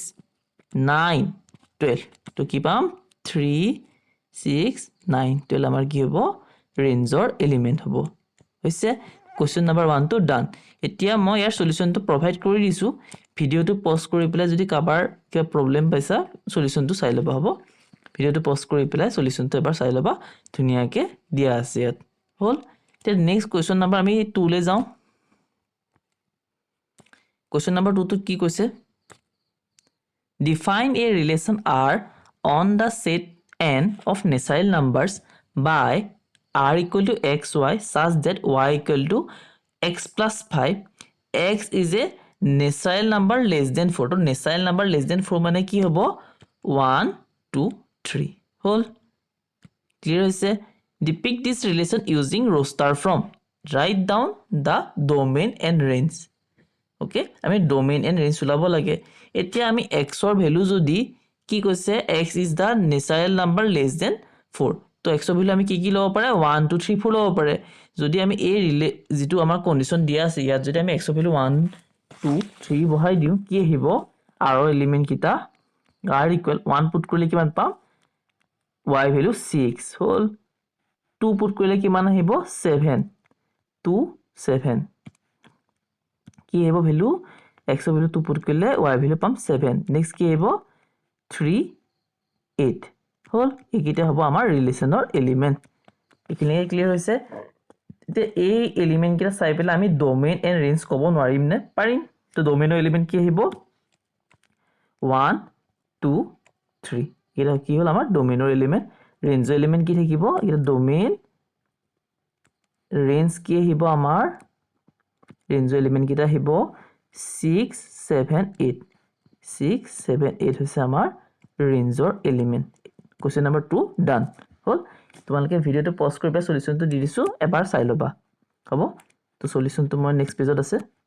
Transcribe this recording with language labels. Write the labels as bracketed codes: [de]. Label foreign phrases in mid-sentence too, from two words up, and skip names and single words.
[as] 9 12 তো কি পাম 3 6 9 12 আমাৰ কি হ'ব ৰেঞ্জৰ এলিমেন্ট হ'ব হৈছে [en] question number [as] 1 টো ডান এতিয়া মই ইয়াৰ সলিউশনটো প্ৰভাইড কৰি দিছো ভিডিওটো পজ কৰি পেলাই যদি কাবাৰ কিবা প্ৰবলেম পাইছা সলিউশনটো চাই লবা হ'ব ভিডিওটো পজ কৰি পেলাই সলিউশনটো এবাৰ চাই লবা ধুনিয়াকে দিয়া আছে ইয়াত হল তে [en] next question number [as] আমি 2 লে যাও [en] question number [as] 2 টো কি কৈছে [en] define a relation r on the set n of natural numbers by r = xy such that y = x + 5 x is a natural number less than 4 [as] to natural number less than 4 মানে কি হ'ব 1 2 3 হল clear হৈছে [en] depict this relation using roster from write down the domain and range okay [as] আমি [en] domain and range [as] উলাব লাগে এতিয়া আমি x ৰ ভ্যালু যদি কি কৈছে [en] x is the natural number less than 4 [as] তো x ৰ ভ্যালু আমি কি লব পাৰে 1 2 3 4 লব পাৰে যদি আমি এই যেটো আমাৰ কন্ডিশন দিয়া আছে ইয়াত যদি আমি x ৰ ভ্যালু 1 2 3 বহাই দিও কি আহিব r ৰ এলিমেন্ট কিটা r = 1 পুট কৰিলে কিমান পাম y ভ্যালু 6 হল 2 পুট কৰিলে কিমান আহিব 7 2 7 কি আহিব ভ্যালু x ৰ ভ্যালু 2 পুট কৰিলে y ভ্যালু পাম 7 নেক্সট কি আহিব 3 8 হল এইকিটা হ'ব আমাৰ ৰিলেশনৰ এলিমেন্ট এখিনি ক্লিয়াৰ হৈছে তে এই এলিমেন্ট কিটা চাই পেলা আমি [en] domain and range [as] ক'ব নোৱাৰিম নে পাৰিম তো ডোমেইনৰ এলিমেন্ট কি আহিব 1 2 3 এটা কি হল আমাৰ ডোমেইনৰ এলিমেন্ট ৰেঞ্জৰ এলিমেন্ট কি থাকিব এটা ডোমেইন ৰেঞ্জ কি আহিব আমাৰ ৰেঞ্জৰ এলিমেন্ট কিটা আহিব 6 7 8 6 7 8 হৈছে আমাৰ ৰেঞ্জৰ এলিমেন্ট [en] question number [as] 2 ডান হল তোমালোকে ভিডিওটো পজ কৰি পে সলিউশনটো দি দিছো এবাৰ চাই লবা হ'ব তো সলিউশনটো মই নেক্সট পেজত আছে